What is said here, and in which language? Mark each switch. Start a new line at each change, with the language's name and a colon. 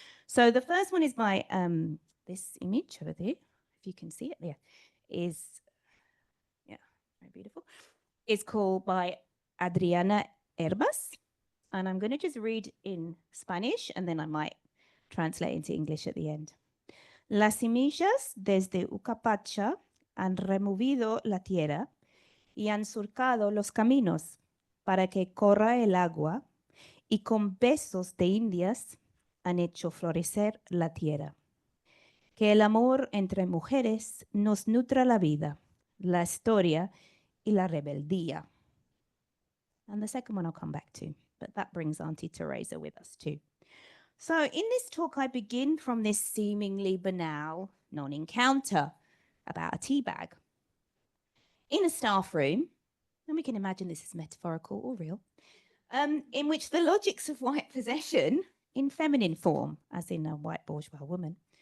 English: So the first one is by this image over there, if you can see it there, is, yeah, very beautiful. It's called by Adriana Herbas. And I'm going to just read in Spanish and then I might translate into English at the end.
Spanish: Las semillas desde Ucapacha han removido la tierra y han surcado los caminos para que corra el agua y con besos de indias han hecho florecer la tierra. Que el amor entre mujeres nos nutra la vida, la historia y la rebeldía.
English: And the second one I'll come back to, but that brings Auntie Teresa with us too. So in this talk, I begin from this seemingly banal non-encounter about a tea bag. In a staff room, and we can imagine this is metaphorical or real, in which the logics of white possession in feminine form, as in a white bourgeois woman,